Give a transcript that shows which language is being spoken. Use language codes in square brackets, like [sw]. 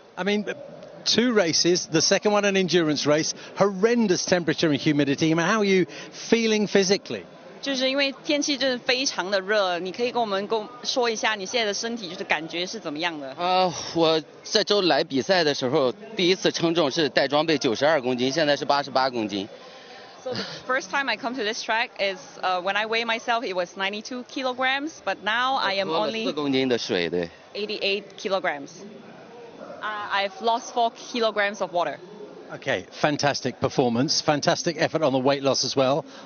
[en] I mean, 2 races, the second one an endurance race, horrendous temperature and humidity. I mean, how are you feeling physically? [zh] 就是因为天气真的非常的热，你可以跟我们说一下你现在的身体就是感觉是怎么样的？我这周来比赛的时候，第一次称重是带装备92公斤，现在是88公斤。 [en] So the first time I come to this track is when I weigh myself, it was 92 kilograms, but now I am only [zh] 4公斤的水，对。 [en] 88 kilograms. I've lost 4 kilograms of water. Okay, fantastic performance, fantastic effort on the weight loss as well.